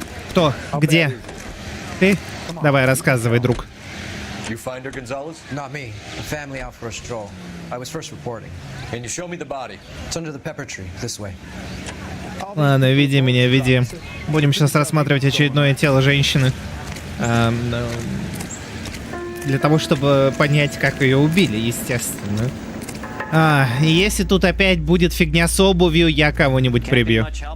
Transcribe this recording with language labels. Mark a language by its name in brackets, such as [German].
[Russian] Кто? Где? Ты? Давай, рассказывай, друг. [English] You find her, Gonzalez? Not me. The family out for a stroll. I was first reporting. Can you show me the body? It's under the pepper tree, this way. [Russian] Ладно, веди меня, веди. Будем сейчас рассматривать очередное тело женщины. Для того, чтобы понять, как ее убили, естественно. И если тут опять будет фигня с обувью, я кого-нибудь прибью.